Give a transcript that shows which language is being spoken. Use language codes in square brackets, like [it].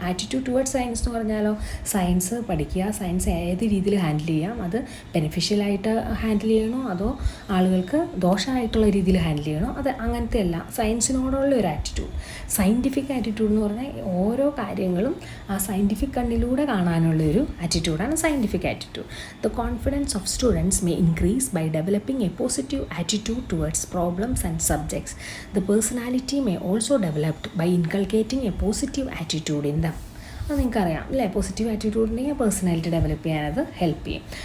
[en] attitude towards science [ml] എന്ന് പറഞ്ഞാലോ, science പഠിക്കുക, സയൻസ് ഏത് രീതിയിൽ ഹാൻഡിൽ ചെയ്യാം, അത് ബെനിഫിഷ്യലായിട്ട് ഹാൻഡിൽ ചെയ്യണോ അതോ ആളുകൾക്ക് ദോഷമായിട്ടുള്ള രീതിയിൽ ഹാൻഡിൽ ചെയ്യണോ, അത് അങ്ങനത്തെ അല്ല സയൻസിനോടുള്ള ഒരു ആറ്റിറ്റ്യൂഡ്. സയൻറ്റിഫിക് ആറ്റിറ്റ്യൂഡ് എന്ന് പറഞ്ഞാൽ ഓരോ കാര്യങ്ങളും ആ സയൻറ്റിഫിക് കണ്ണിലൂടെ കാണാനുള്ള ഒരു ആറ്റിറ്റ്യൂഡാണ് scientific attitude. [en] The confidence of students may increase by developing a positive attitude towards problems and subjects. The personality may also develop by inculcating a positive attitude in them. [ml] അത് നിങ്ങൾക്കറിയാം അല്ലേ, പോസിറ്റീവ് ആറ്റിറ്റ്യൂഡ് ഉണ്ടെങ്കിൽ personality develop ചെയ്യാനത് help ചെയ്യും.